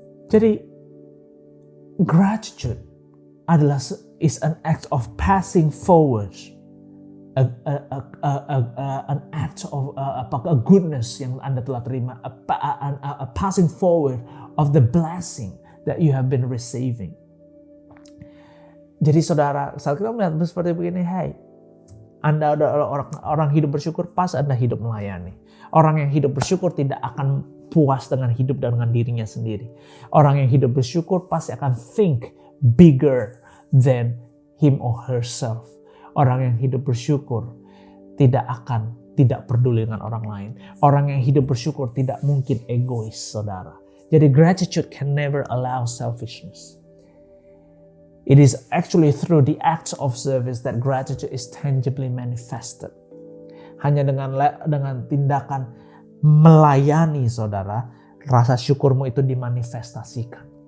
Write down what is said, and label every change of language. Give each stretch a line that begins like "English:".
English: Jadi, gratitude is an act of passing forward an act of a goodness
Indonesian: yang Anda telah terima,
English: a passing forward of the blessing that you have been receiving.
Indonesian: Jadi saudara, saat kita melihat seperti begini, Anda adalah orang hidup bersyukur, pas Anda hidup melayani. Orang yang hidup bersyukur tidak akan puas dengan hidup dengan dirinya sendiri. Orang yang hidup bersyukur pasti akan
English: think bigger than him or herself.
Indonesian: Orang yang hidup bersyukur tidak peduli dengan orang lain. Orang yang hidup bersyukur tidak mungkin egois, saudara.
English: Jadi gratitude can never allow selfishness. It is actually through the acts of service that gratitude is tangibly manifested.
Indonesian: Hanya dengan tindakan melayani, saudara, rasa syukurmu itu dimanifestasikan.